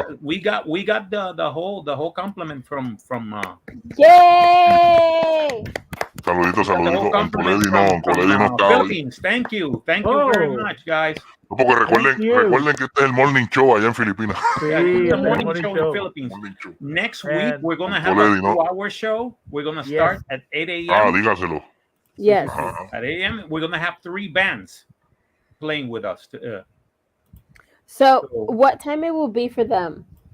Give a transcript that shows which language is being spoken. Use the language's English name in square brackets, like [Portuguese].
[English] We got the whole compliment from Yay! [Spanish] Saludito. Coledi no está. [English] Philippines. Thank you very much, guys. [Spanish] Porque recuerden que este es el morning show allá en Filipinas. Sí, [English] the morning show in Philippines. Next week we're gonna have a 2-hour show. We're gonna start at 8 a.m. [Spanish] Ah, dígaselo. [English] Yes. At 8 a.m. we're gonna have 3 bands playing with us. So what time it will be for them?